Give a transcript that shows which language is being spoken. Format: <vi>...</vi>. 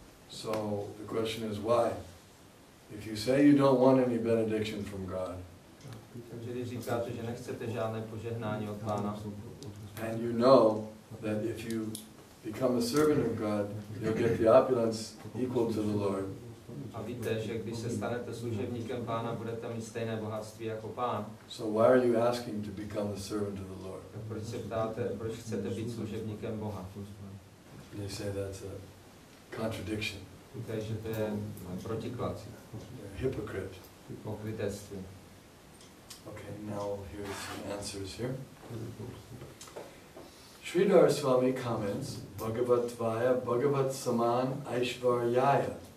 <en>So the question is why? If you say you don't want any benediction from God,</en> <cs>Když říkáte, že nechcete žádné požehnání od Pána,</cs> <en>and you know that if you become a servant of God, you'll get the opulence equal to the Lord.</en> <cs>A víte, že když se stanete služebníkem Pána, budete mít stejné bohatství jako Pán.</cs> <en>So why are you asking to become the servant of the Lord?</en> <cs>Tak proč se ptáte, proč chcete být služebníkem Boha?</cs> <en>They say that's a contradiction.</en> <cs>Víte, že to je protiklad.</cs> <en>Hypocrite.</en> <cs>Pokrytectví.</cs> <en>Okay, now here's some answers here. Sridhar Swami comments,</en> <sa>Bhagavatvaya Bhagavat Saman Aishvaryaya.</sa>